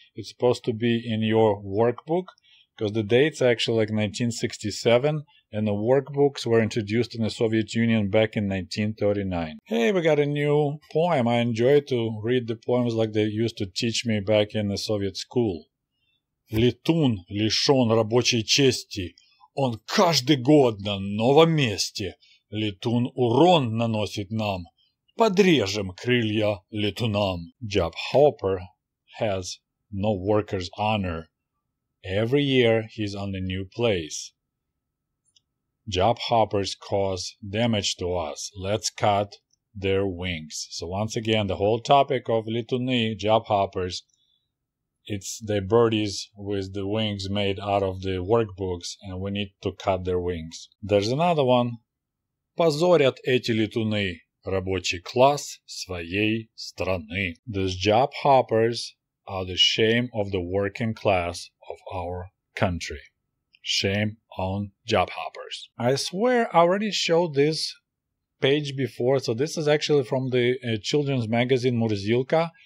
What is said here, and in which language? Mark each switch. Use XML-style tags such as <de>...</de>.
<en>It's supposed to be in your workbook because the date's actually like 1967 and the workbooks were introduced in the Soviet Union back in 1939. Hey, we got a new poem. I enjoy to read the poems like they used to teach me back in the Soviet school.</en> <ru>Летун лишен рабочей чести, он каждый год на новом месте. Летун урон наносит нам, подрежем крылья летунам.</ru> <en>Job hopper has no worker's honor. Every year he's on a new place. Job hoppers cause damage to us. Let's cut their wings. So once again, the whole topic of летуны, job hoppers, it's the birdies with the wings made out of the workbooks, and we need to cut their wings. There's another one.</en> <ru>Позорят эти летуны рабочий класс своей страны.</ru> <en>These job hoppers are the shame of the working class of our country. Shame on job hoppers. I swear I already showed this page before. So this is actually from the children's magazine Murzilka.</en>